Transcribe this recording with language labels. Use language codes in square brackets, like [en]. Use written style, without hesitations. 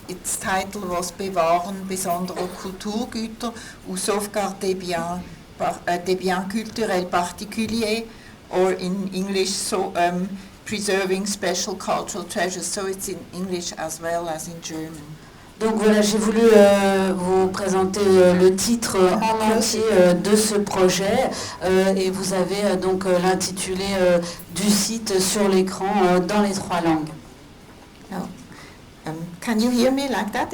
[en] Its title was Bewahren besonderer Kulturgüter ou sauvegarde des biens culturels particuliers, or in English, preserving special cultural treasures. So it's in English as well as in German. [fr] Donc voilà, j'ai voulu vous présenter le titre en entier de ce projet et vous avez donc l'intitulé du site sur l'écran dans les 3 langues. [en] Now, can you hear me like that?